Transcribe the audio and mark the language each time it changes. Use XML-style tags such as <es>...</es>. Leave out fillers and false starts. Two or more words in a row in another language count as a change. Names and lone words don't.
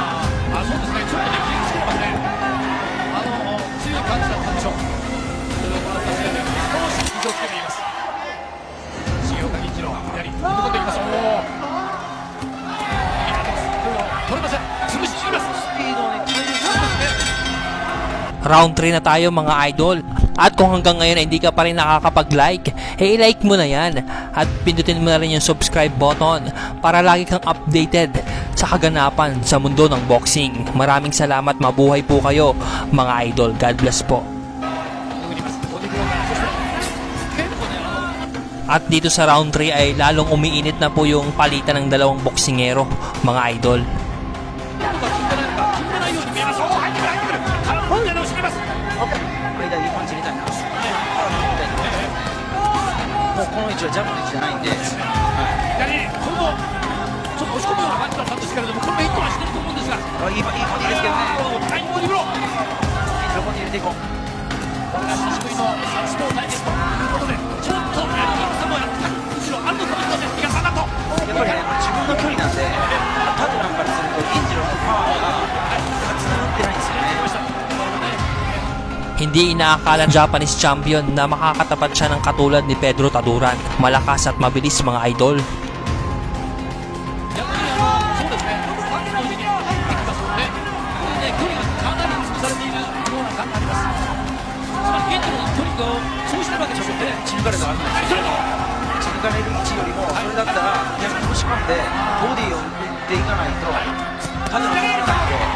<ja>あ、そうですね、ちょっとね、気にしてますね。強い感じだったでしょう。それをこの立ち上げ、少し気をつけています。重岡銀次郎、左、踏み込んでいきます。おお。取れません。潰しにいます。スピードをね、改善してますね。</ja> <tl>Round 3 na tayo mga idol. At kung hanggang ngayon ay hindi ka pa rin nakakapag-like, i-like mo na yan. At pindutin mo na rin yung</tl> <en>subscribe button</en> <tl>para lagi kang updated sa kaganapan sa mundo ng boxing. Maraming salamat, mabuhay po kayo mga idol.</tl> <en>God bless po.</en> <tl>At dito sa round 3 ay lalong umiinit na po yung palitan ng dalawang boksingero mga idol.</tl> <ja>間にパンチ入れたいな。もうこの位置はジャブの位置じゃないんで、左、これもちょっと押し込むような感じだったんですけれども、これもヒットはしてると思うんですが、いいボディですけどね。タイムボディブロー。どこに入れていこう。これが久しぶりのサウスポー対決ということで、ちょっとやりにくさもやってむしろあるのかもしれません。比嘉さんだと。やっぱりね、自分の距離なんで、タドランからすると銀次郎のパワーがつながってないんですよね。</ja> <tl>Hindi inaakala ng Japanese champion na makakatapat siya ng katulad ni Pedro Taduran. Malakas at mabilis mga idol.</tl> <ja>逆にそうですね、バックの上に入ってきますので、これね、距離がかなり潰されているような感があります。つまり現地の距離を潰してるわけでしょうね。打ち抜かれたら危ないですよ。打ち抜かれる位置よりも、それだったら逆に押し込んで、ボディを打っていかないと、タドランが取れないんで。</ja>